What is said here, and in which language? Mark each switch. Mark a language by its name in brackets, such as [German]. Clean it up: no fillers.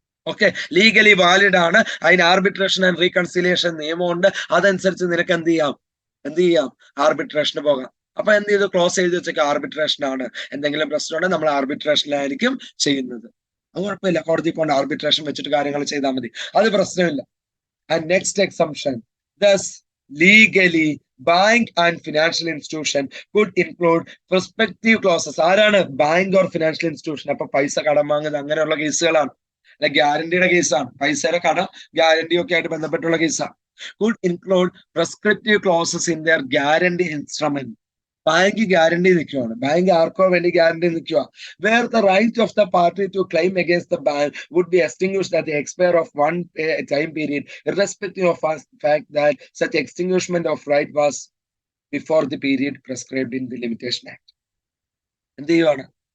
[Malayalam] Okay, legally valid ആണ്. അതിന് arbitration and reconciliation നിയമമുണ്ട്. അതനുസരിച്ച് നിനക്ക് എന്ത് ചെയ്യാം? ആർബിട്രേഷന് പോകാം. അപ്പൊ എന്ത് ചെയ്തു? ക്ലോസ് ചെയ്ത് വെച്ചേക്ക് ആർബിട്രേഷൻ ആണ്. എന്തെങ്കിലും പ്രശ്നമുണ്ടെങ്കിൽ നമ്മൾ ആർബിട്രേഷനിലായിരിക്കും ചെയ്യുന്നത്. അത് കുഴപ്പമില്ല, കോടതി പോകേണ്ട, ആർബിട്രേഷൻ വെച്ചിട്ട് കാര്യങ്ങൾ ചെയ്താൽ മതി, അത് പ്രശ്നമില്ല. [English] And next assumption, thus legally bank and financial institution could include prospective clauses. [Malayalam] ആരാണ്? Bank or financial institution. അപ്പൊ പൈസ കടം വാങ്ങുന്നത് അങ്ങനെയുള്ള കേസുകളാണ്. അല്ലെ, ഗ്യാരണ്ടിയുടെ കേസാണ്, പൈസയുടെ കടം ഗ്യാരണ്ടിയും ഒക്കെ ആയിട്ട് ബന്ധപ്പെട്ടുള്ള കേസാണ്. [English] could include prescriptive clauses in their guarantee instrument. [Malayalam] Bank guarantee നിൽക്കുവാണ്, ബാങ്ക് ആർക്കോ വേണ്ടി ഗ്യാരണ്ടി നിൽക്കുക. [English] Where the right of the party to claim against the bank would be extinguished at the expire of one time period irrespective of fact that such extinguishment of right was before the period prescribed in the limitation act. [Malayalam] എന്ത് ചെയ്യുവാണ്?